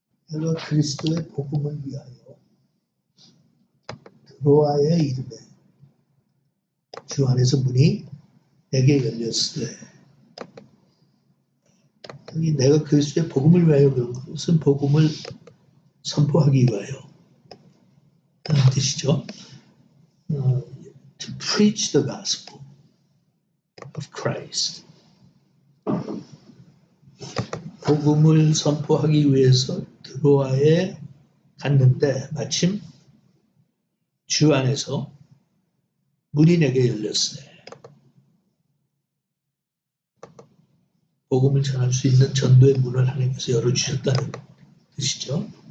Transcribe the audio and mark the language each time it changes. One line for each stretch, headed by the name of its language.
Korean: 내가 그리스도의 복음을 위하여 드로아의 이름에 주 안에서 문이 내게 열렸으되, 여기 내가 그리스도의 복음을 위하여 그런 것은 복음을 선포하기 위하여 하는 뜻이죠.
English: To preach the gospel of Christ.
Korean: 복음을 선포하기 위해서 드로아에 갔는데 마침 주 안에서 문이 내게 열렸어요. 복음을 전할 수 있는 전도의 문을 하나님께서 열어주셨다는 뜻이죠.